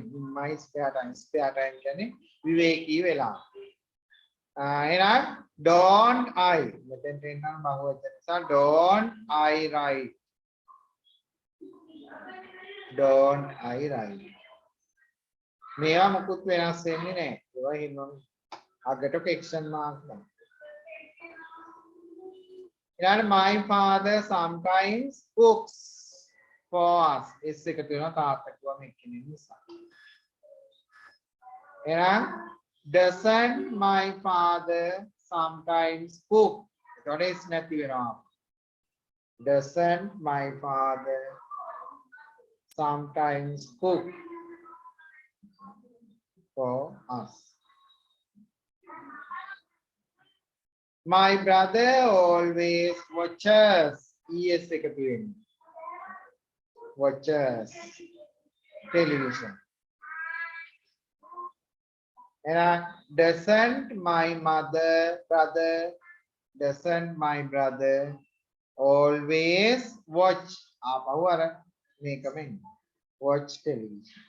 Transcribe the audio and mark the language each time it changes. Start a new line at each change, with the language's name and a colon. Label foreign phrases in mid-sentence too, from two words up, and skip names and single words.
English: in my spare time
Sinhala: කියන්නේ විවේකී වෙලා. එහෙනම්
English: don't I
Sinhala: මෙතෙන්ට එන්නම් බහුවචන නිසා
English: don't I write? don't I write?
Sinhala: මේවා මුකුත් වෙනස් වෙන්නේ නැහැ. ඒවා හින්නම් අගට
English: question mark
Sinhala: ගන්න.
English: my father sometimes cooks for us.
Sinhala: s එකතු වෙනවා තාත්තා කිව්වම එක්කෙනෙක් නිසා.
English: එහෙනම් doesn't my father sometimes cook?
Sinhala: එතකොට s නැති වෙනවා.
English: doesn't my father sometimes cook for us? My brother always watches.
Sinhala: es එකතු වෙන්නේ.
English: watches television. And doesn't my brother always watch? Make a mean. Watch television.